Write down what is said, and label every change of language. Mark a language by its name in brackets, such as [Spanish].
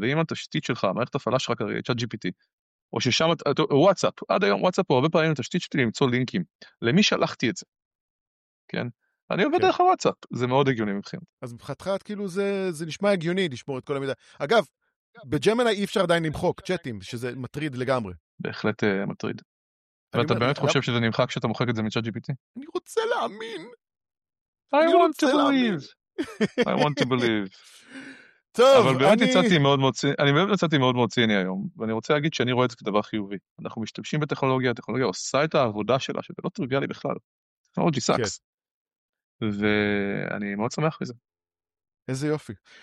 [Hebrew] ואם התשתית שלך, מערכת הפעלה שלך כרגע, צ'אט GPT, או ששם, וואטסאפ, עד היום וואטסאפ הוא הרבה פעמים התשתית שלי למצוא לינקים, למי שלחתי את זה, כן? אני עובד דרך הוואטסאפ, זה מאוד הגיוני מבחינת. אז מבחינתך, כאילו זה נשמע הגיוני לשמור את כל המידע. אגב, בג'מיני אי אפשר עדיין למחוק צ'אטים, שזה מטריד לגמרי. בהחלט מטריד. ואתה באמת חושב שזה נמחק כשאתה מוחק את זה מצ'אט GPT? אני רוצה להאמין. [English] I want to believe. I want to believe. [Hebrew] טוב, אבל באמת יצאתי מאוד מאוד ציני, אני באמת יצאתי מאוד מאוד ציני היום, ואני רוצה להגיד שאני רואה את זה כדבר חיובי. אנחנו משתמשים בטכנולוגיה, הטכנולוגיה עושה את העבודה שלה, שזה לא טריוויאלי בכלל. טכנולוגי סאקס. ואני מאוד שמח מזה. איזה יופי.